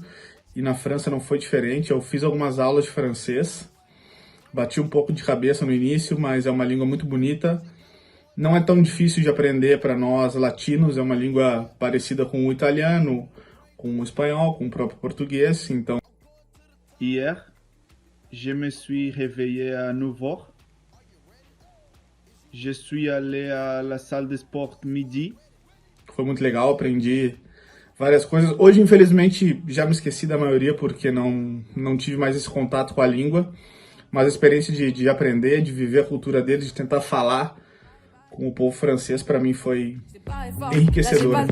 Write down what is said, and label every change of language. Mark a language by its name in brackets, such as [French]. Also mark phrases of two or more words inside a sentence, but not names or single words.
[Portuguese] E na França não foi diferente, eu fiz algumas aulas de francês. Bati um pouco de cabeça no início, mas é uma língua muito bonita. Não é tão difícil de aprender para nós latinos, é uma língua parecida com o italiano, com o espanhol, com o próprio português. Então, [French] hier, je me suis réveillé à 9h. Je suis allé à la salle de sport midi. [Portuguese] Foi muito legal, aprendi várias coisas. Hoje, infelizmente, já me esqueci da maioria porque não tive mais esse contato com a língua. Mas a experiência de aprender, de viver a cultura deles, de tentar falar com o povo francês, para mim foi enriquecedor.